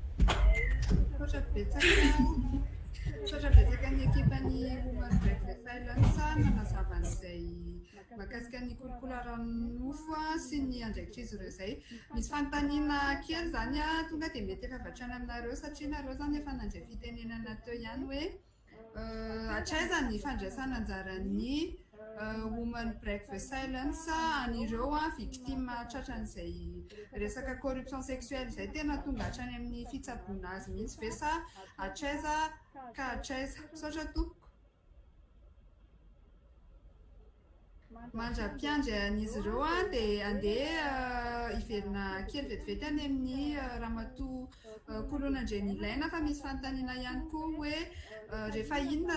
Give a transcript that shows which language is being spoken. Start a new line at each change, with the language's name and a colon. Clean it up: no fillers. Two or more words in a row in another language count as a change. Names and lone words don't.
Malagasy: Misaotra betsaka ny ekipan'ny Women Break the Silence mazava an'izay mahakasika ny kolokolo ara-nofo sy ny andraikitr'izy ireo izay. Misy fanontaniana kely zany tonga dia mety efa vatrany aminareo satria nareo zany efa nandray fitenenana teo ihany hoe hatraiza ny fandraisana anjaran'ny woman breakfast silence an'ireo victime tratran'izay resaka
French: corruption sexuelle
Malagasy: izay tena tonga hatrany amin'ny fitsaboana azy mihitsy ve sa hatraiza ka hatraiza misaotra tompoko. Mandra-piandry an'izy ireo dia andeha hiverina kely vetivety any amin'ny ramatoa kolon'Andrenilaina fa misy fanontaniana ihany koa hoe rehefa inona